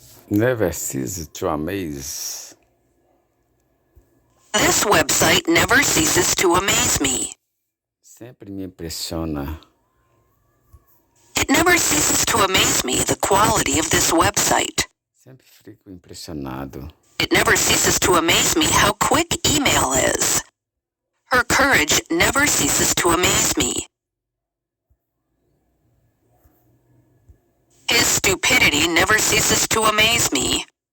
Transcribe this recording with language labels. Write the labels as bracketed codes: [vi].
[en] Never cease to amaze. This website never ceases to amaze me. [pt] Sempre me impressiona. [en] It never ceases to amaze me the quality of this website. [pt] Sempre fico impressionado. [en] It never ceases to amaze me how quick email is. Her courage never ceases to amaze me. His stupidity never ceases to amaze me.